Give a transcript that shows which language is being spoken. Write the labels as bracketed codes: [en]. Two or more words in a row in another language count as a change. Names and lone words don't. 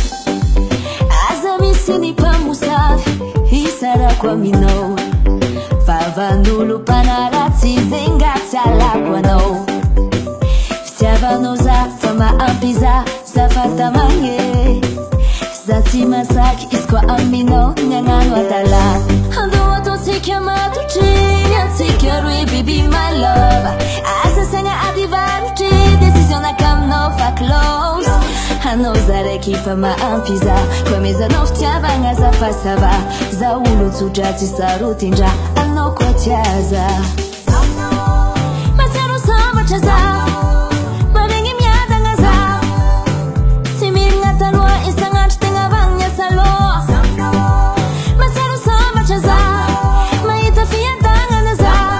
[mg] aza misy ny mpamosavy isarako aminao vavan'olo mpanaratsy zengatsy alako anao fitiavanao za fa maampy za fatamagny za tsy masaky izy koa aminao niagnano adala andao ataotsika matotriny atsika roe [en] baby my love [mg] asa saigna ady varotry décision nakaminao fa close anao zaraiky fa maampy za koa mezanao fitiavagna za fa [fr] ça va [mg] za olo tsotra tsy sarotindra anao koa tiaza matsaro sambatra za maregny miadagna za tsy mirigna taloha isan'andro tegna vagna saloha matsaro sambatra za mahita fiadagnana za